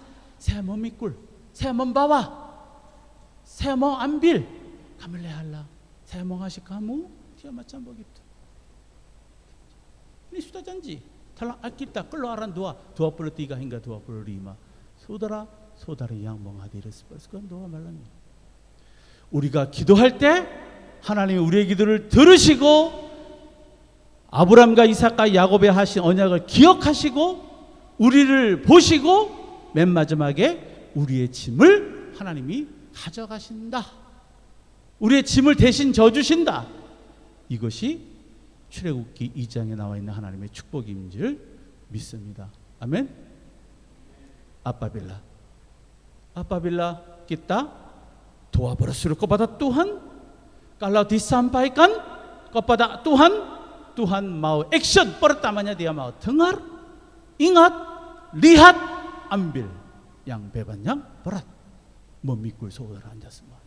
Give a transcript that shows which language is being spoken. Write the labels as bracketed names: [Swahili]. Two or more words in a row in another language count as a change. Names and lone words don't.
[Indonesian] Saya memikul, saya membawa, saya mau ambil. Kamu lihatlah, saya mau kasih kamu. Dia macam begitu. Ini sudah janji dalam Alkitab, Keluaran 2:23 hingga 25. Saudara-saudari yang menghadiri persekutuan doa malam ini, [Korean] 우리가 기도할 때 하나님 우리의 기도를 들으시고 아브람과 이삭과 야곱에 하신 언약을 기억하시고 우리를 보시고 맨 마지막에 우리의 짐을 하나님이 가져가신다. 우리의 짐을 대신 져주신다. 이것이 출애굽기 2장에 나와 있는 하나님의 축복인 줄 믿습니다. 아멘. [Indonesian] Apabila kita doa berseru kepada Tuhan, kalau disampaikan kepada Tuhan, Tuhan mau action. Pertamanya dia mau dengar, ingat, lihat, ambil yang beban yang berat, memikul saudara Anda semuanya.